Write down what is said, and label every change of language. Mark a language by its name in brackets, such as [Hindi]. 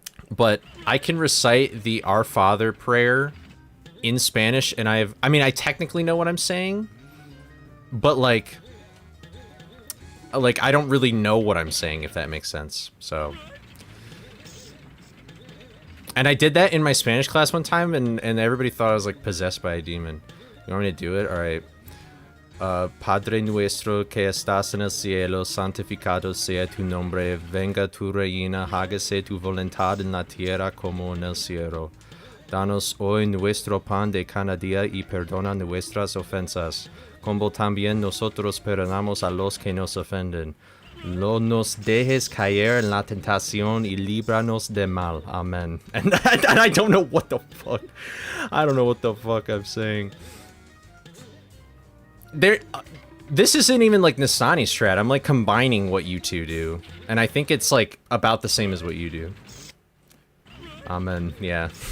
[English] But I can recite the Our Father prayer in Spanish, and I mean, I technically know what I'm saying, but like I don't really know what I'm saying, if that makes sense. So, and I did that in my Spanish class one time, and everybody thought I was like possessed by a demon. You want me to do it? All right. [Spanish] Padre nuestro que estás en el cielo, santificado sea tu nombre, venga tu reina, hágase tu voluntad en la tierra como en el cielo. Danos hoy nuestro pan de cada día y perdona nuestras ofensas, como también nosotros perdonamos a los que nos ofenden. No nos dejes caer en la tentación y líbranos de mal. [English] Amen. And I don't know what the fuck. I don't know what the fuck I'm saying. There, This isn't even like Nastani strat. I'm like combining what you two do. And I think it's like about the same as what you do. Amen. Yeah.